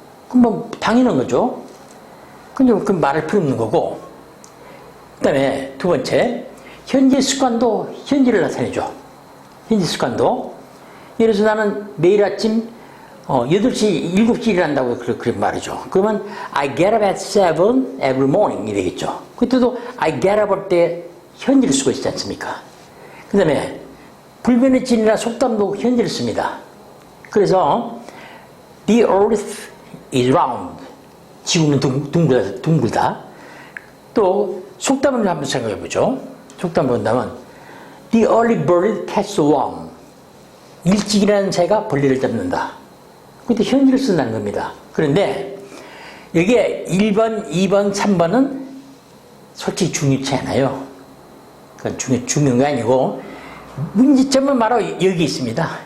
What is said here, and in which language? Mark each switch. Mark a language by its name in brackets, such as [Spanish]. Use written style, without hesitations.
[Korean] 그럼 뭐 당연한 거죠. 근데 그 말할 필요 없는 거고, 그 다음에 두 번째, 현재 습관도 현재를 나타내죠. 현재 습관도. 예를 들어서 나는 매일 아침 8시, 7시 일한다고 그렇게 말이죠. 그러면 [English] I get up at 7 every morning [Korean] 이 되겠죠. 그때도 [English] I get up [Korean] 할 때 현재를 쓰고 있지 않습니까? 그 다음에 불변의 진이나 속담도 현재를 씁니다. [English] 그래서 The earth is round. [Korean] 지구는 둥글다. 또 속담을 한번 생각해 보죠. 속담 본다면 [English] The early bird catches the worm. [Korean] 일찍 일하는 새가 벌레를 잡는다. 그때 현재를 쓴다는 겁니다. 그런데 여기에 1번, 2번, 3번은 솔직히 중요치 않아요. 그건 중요한 게 아니고, 문제점은 바로 여기 있습니다.